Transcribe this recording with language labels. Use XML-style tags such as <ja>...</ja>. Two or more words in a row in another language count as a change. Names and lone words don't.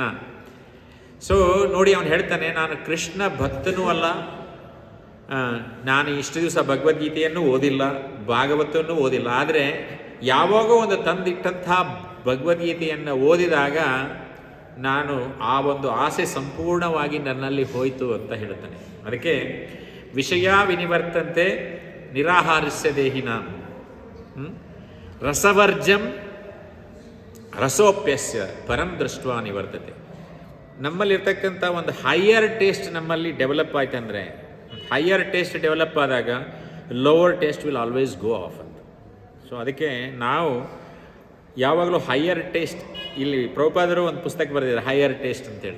<kn>ಸೊ ನೋಡಿ, ಅವನು ಹೇಳ್ತಾನೆ, ನಾನು ಕೃಷ್ಣ ಭಕ್ತನೂ ಅಲ್ಲ, ನಾನು ಇಷ್ಟು ದಿವಸ ಭಗವದ್ಗೀತೆಯನ್ನು ಓದಿಲ್ಲ, ಭಾಗವತವನ್ನು ಓದಿಲ್ಲ. ಆದರೆ ಯಾವಾಗೋ ಒಂದು ತಂದಿಟ್ಟಂಥ ಭಗವದ್ಗೀತೆಯನ್ನು ಓದಿದಾಗ ನಾನು ಆ ಒಂದು ಆಸೆ ಸಂಪೂರ್ಣವಾಗಿ ನನ್ನಲ್ಲಿ ಹೋಯಿತು ಅಂತ ಹೇಳ್ತಾನೆ.</kn> <sa>ಅದಕ್ಕೆ ವಿಷಯ ವಿನಿವರ್ತಂತೆ ನಿರಾಹಾರಸ್ಯ ದೇಹಿನ ರಸವರ್ಜಂ ರಸೋಪ್ಯಸ್ಯ ಪರಂ ದೃಷ್ಟ್ವಾ ನಿವರ್ತತೆ.</sa> <kn>ನಮ್ಮಲ್ಲಿರ್ತಕ್ಕಂಥ ಒಂದು</kn> <en>higher taste</en> <kn>ನಮ್ಮಲ್ಲಿ ಡೆವಲಪ್ ಆಯ್ತಂದರೆ,</kn> <en>higher taste develop</en> <kn>ಆದಾಗ</kn> <en>lower taste will always go off</en> <kn>ಅಂತ. ಸೊ ಅದಕ್ಕೆ ನಾವು ಯಾವಾಗಲೂ</kn> <en>higher taste,</en> <kn>ಇಲ್ಲಿ ಪ್ರಭುಪಾದರು ಒಂದು ಪುಸ್ತಕ ಬರೆದಿದ್ದಾರೆ</kn> <en>higher taste</en> <kn>ಅಂತೇಳಿ.</kn>